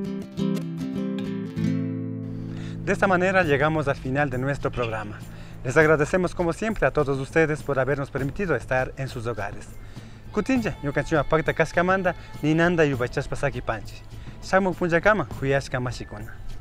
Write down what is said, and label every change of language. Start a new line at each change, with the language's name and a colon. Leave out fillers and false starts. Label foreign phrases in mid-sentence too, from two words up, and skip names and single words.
Spanish: De esta manera llegamos al final de nuestro programa. Les agradecemos como siempre a todos ustedes por habernos permitido estar en sus hogares.
Quechua: Kutinja, ñukanchima pakta kaskamanda, ninanda yubachaspa sakipanchi. Shakmuk punllakama, huyashka mashikuna.